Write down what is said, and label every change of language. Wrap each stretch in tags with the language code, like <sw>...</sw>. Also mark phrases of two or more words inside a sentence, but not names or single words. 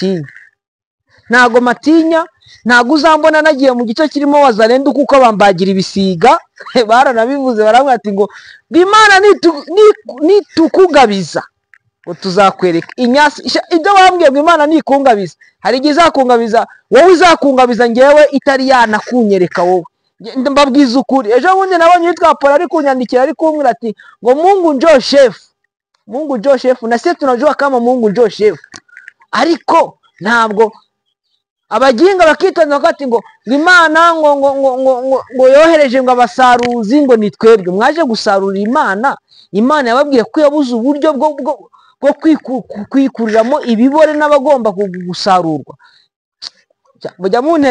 <rw>matinya ntago uzambona nagiye mu gice kirimo Wazalendo kuko bambagira ibisiga baranabivuze baramwe ati ngo Imana nitukugabiza ngo tuzakwereka inyasi ibyo bambwiye ngo Imana nikungabiza hari igizakungabiza wowe uzakungabiza ngewe itari yanakunyereka wowe mbabwiza ukuri ejo bundi nabonye yitwa Paul ari kunyandikira ari kumbwira ati ngo</rw> <sw>Mungu njoo chef na sisi tunajua kama Mungu njoo chef</sw> <rw>ariko ntabwo abaginga bakitonda wakati ngo Imana ngo yohereje ngo abasaruzi ngo nitwebwe mwaje gusarura Imana yababwiye ko yabuze uburyo bwo kwikuriramo ibibore n'abagomba gusarurwa bujya muntera</rw>